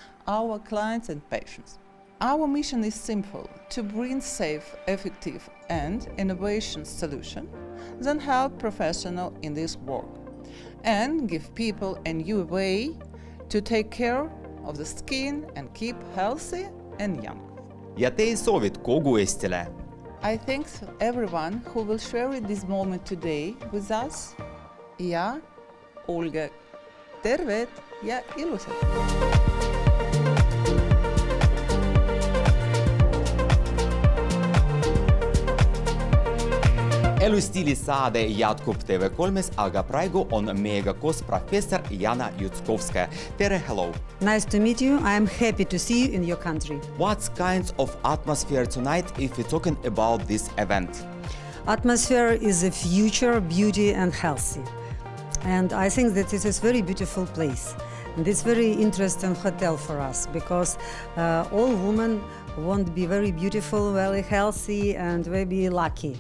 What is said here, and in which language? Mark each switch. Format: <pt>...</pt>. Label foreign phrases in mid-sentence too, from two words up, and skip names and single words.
<en>our clients and patients. Our mission is simple: to bring safe, effective, and innovation solution that help professionals in this work and give people a new way to take care of the skin and keep healthy and young.</en> <et>Ja teie soovit kogu Eestile?</et> <en>I thank everyone who will share this moment today with us</en> <et>ja olge terved ja ilusad! Elustiili saade jätkub TV3-s, aga praegu on meiega koos professor Jana Jutskovskaja. Tere,</et> <en>hello! Nice to meet you. I am happy to see you in your country. What kinds of atmosphere tonight if we're talking about this event? Atmosphere is a future, beauty and healthy. And I think that it is a very beautiful place. And it's very interesting hotel for us because all women want to be very beautiful, very healthy and very lucky.</en>